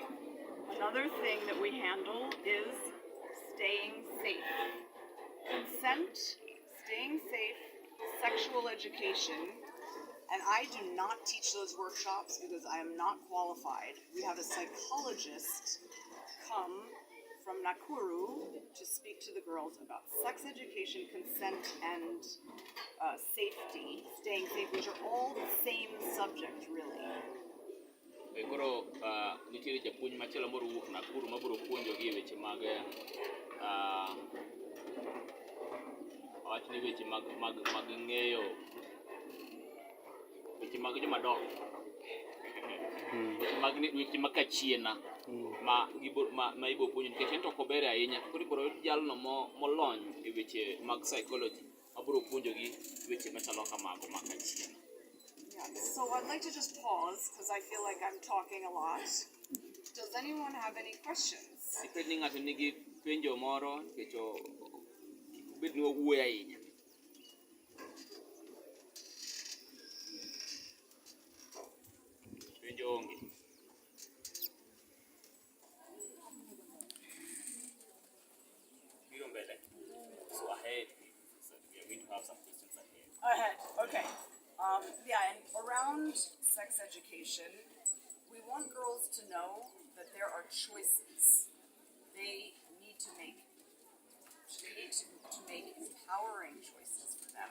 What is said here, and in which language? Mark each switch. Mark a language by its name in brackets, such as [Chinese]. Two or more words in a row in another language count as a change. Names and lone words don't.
[English] Another thing that we handle is staying safe. Consent, staying safe, sexual education, and I do not teach those workshops because I am not qualified. We have a psychologist come from Nakuru to speak to the girls about sex education, consent, and safety, staying safe, which are all the same subject, really. [Luo (Kenya and Tanzania)] Koro nitiere japuonj machielo moro wuok Nakuru mabiro puonjogi weche mag awach ni weche mag ng'eyo weche mag jomadongo weche mag kachiena ma ibo puonjo nikech en to ok ober ahinya. Koro ibiro yud jalno molony e weche mag psychology mabiro puonjogi weche machalo kamago mag kachiena. [English] So I'd like to just pause because I feel like I'm talking a lot. Does anyone have any questions? [Luo (Kenya and Tanzania)] Diped ni ng'ato nigi penjo moro nikech bed ni owuoyo ahinya. Penjo onge. Biro mbele. [English] So ahead, so we are going to have some questions ahead. Ahead, okay. Yeah, and around sex education, we want girls to know that there are choices. They need to make empowering choices for them.